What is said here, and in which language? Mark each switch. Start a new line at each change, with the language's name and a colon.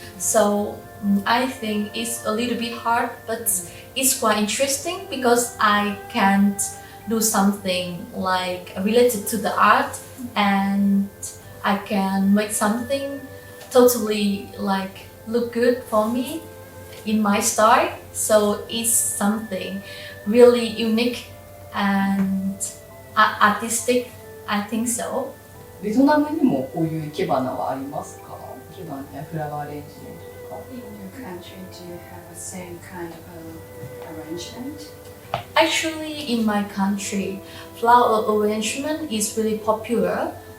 English: So I think it's a little bit hard, but it's quite interesting because I can't do something like related to the art, and I can make something totally like look good for me in my style. So it's something really unique and artistic, I think so.
Japanese: ベトナムにもこういう生け花はありますか？生け花やフラワーアレンジメントとか。
English: In your country, do you have the same kind of arrangement? Actually, in my country, flower arrangement is really popular.